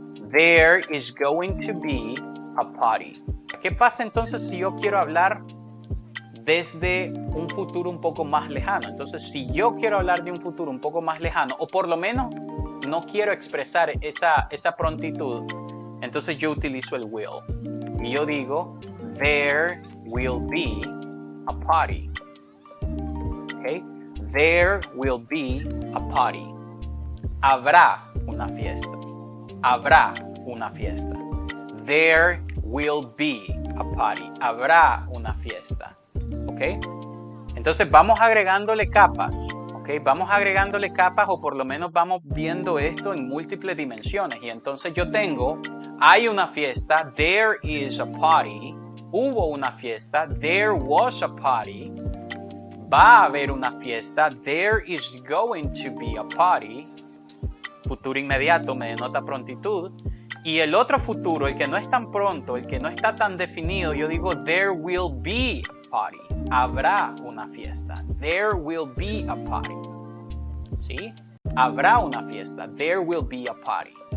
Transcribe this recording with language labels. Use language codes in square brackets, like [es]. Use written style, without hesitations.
[en] There is going to be a party. [es] ¿Qué pasa entonces si yo quiero hablar desde un futuro un poco más lejano? Entonces, si yo quiero hablar de un futuro un poco más lejano, o por lo menos no quiero expresar esa prontitud, entonces yo utilizo el will. [en] Y yo digo, there will be a party. ¿Okay? There will be a party. [es] Habrá una fiesta. Habrá una fiesta. [en] There will be a party. [es] Habrá una fiesta. ¿Ok? Entonces vamos agregándole capas. ¿Ok? Vamos agregándole capas o por lo menos vamos viendo esto en múltiples dimensiones. Y entonces yo tengo, hay una fiesta, [en] there is a party. [es] Hubo una fiesta, [en] there was a party. [es] Va a haber una fiesta, [en] there is going to be a party. [es] Futuro inmediato me denota prontitud. Y el otro futuro, el que no es tan pronto, el que no está tan definido, yo digo [en] there will be a party. [es] Habrá una fiesta. [en] There will be a party. ¿Sí? [es] Habrá una fiesta. [en] There will be a party.